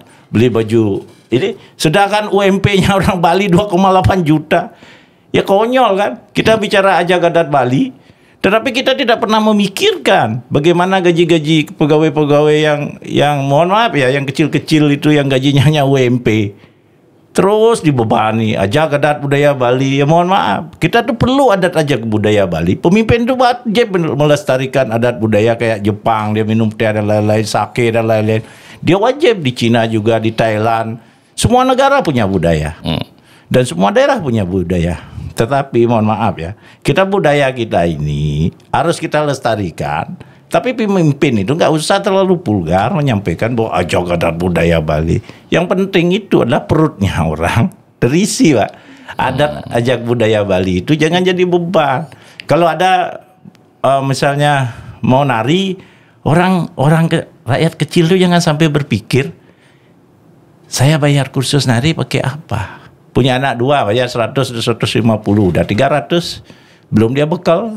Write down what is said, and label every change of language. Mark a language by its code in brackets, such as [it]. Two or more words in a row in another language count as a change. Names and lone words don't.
[id] Beli baju ini, sedangkan UMP-nya orang Bali 2,8 juta. Ya konyol kan? Kita bicara ajak adat Bali, tetapi kita tidak pernah memikirkan bagaimana gaji-gaji pegawai-pegawai yang mohon maaf ya, yang kecil-kecil itu yang gajinya hanya UMP. Terus dibebani ajak adat budaya Bali. Ya mohon maaf, kita tuh perlu adat ajak budaya Bali. Pemimpin itu wajib melestarikan adat budaya kayak Jepang, dia minum teh dan lain-lain, sake dan lain-lain. Dia wajib di Cina juga, di Thailand. Semua negara punya budaya. Dan semua daerah punya budaya. Tetapi mohon maaf ya, budaya kita ini harus kita lestarikan. Tapi pemimpin itu nggak usah terlalu vulgar menyampaikan bahwa ajak adat budaya Bali. Yang penting itu adalah perutnya orang terisi Pak. Adat ajak budaya Bali itu jangan jadi beban. Kalau ada misalnya mau nari, rakyat kecil itu jangan sampai berpikir saya bayar kursus nari pakai apa. Punya anak 2 bayar 100, 150, udah 300, belum dia bekal.